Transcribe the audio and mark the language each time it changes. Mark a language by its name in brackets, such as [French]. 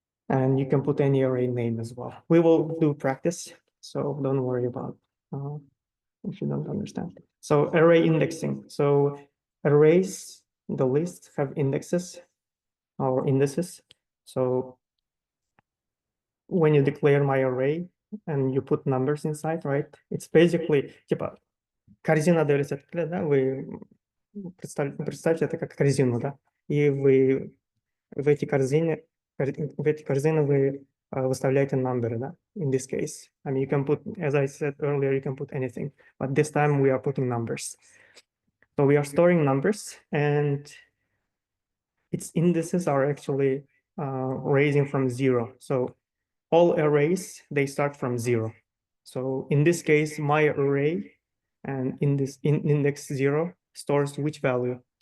[English] And you can put any array name as well. We will do practice, so don't worry about if you don't understand. So array indexing. So arrays, the list have indexes or indices. So when you declare my array and you put numbers inside, right? It's basically [Russian] типа корзина дается, да? Вы представьте это как корзину, да? И вы в эти корзины вы выставляете number, да? [English] In this case, I mean, you can put, as I said earlier, you can put anything, but this time we are putting numbers. So we are storing numbers, and its indices are actually raising from 0. So all arrays, they start from 0. So in this case, my array and in this index 0 stores which value?